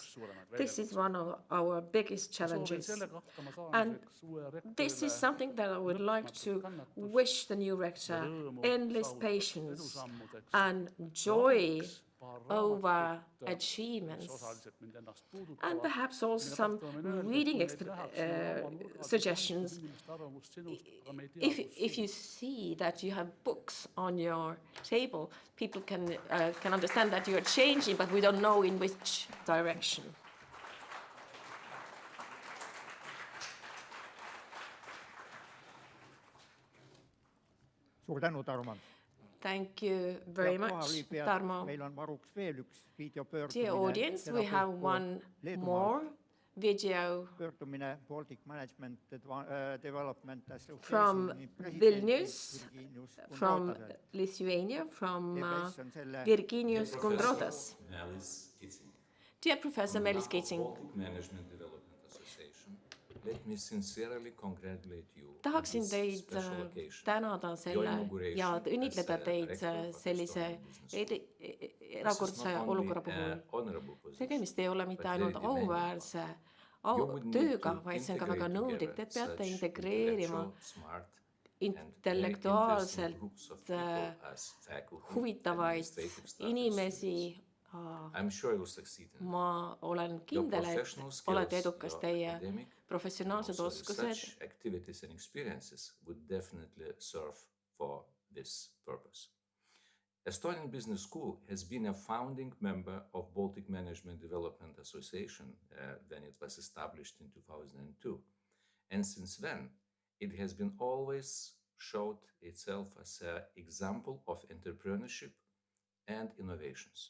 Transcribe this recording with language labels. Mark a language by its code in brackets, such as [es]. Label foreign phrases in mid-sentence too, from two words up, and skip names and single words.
[en] This is one of our biggest challenges. And this is something that I would like to wish the new rector: endless patience and joy over achievements, and perhaps also some reading suggestions. If you see that you have books on your table, people can understand that you're changing, but we don't know in which direction. [et] Suur tänu, Tarmo. [en] Thank you very much, Tarmo. [et] Meil on varuks veel üks videopöördumine. [en] Dear audience, we have one more video Baltic Management Development Association from Vilnius, from Lithuania, from Virginijus Kundrotas. Dear Professor Meelis Kitsing, Baltic Management Development Association, let me sincerely congratulate you. [et] Tahaksin teid tänada ja õnnitleda teid sellise erakordse olukorra puhul. Tegemist ei ole mitte ainult auväärse tööga, vaid see on ka väga nõudlik. Te peate integreerima intellektuaalselt huvitavaid inimesi. Ma olen kindel, et olete edukas. Teie professionaalsed oskused [en] activities and experiences would definitely serve for this purpose. Estonian Business School has been a founding member of Baltic Management Development Association when it was established in 2002. And since then, it has been always showed itself as an example of entrepreneurship and innovations.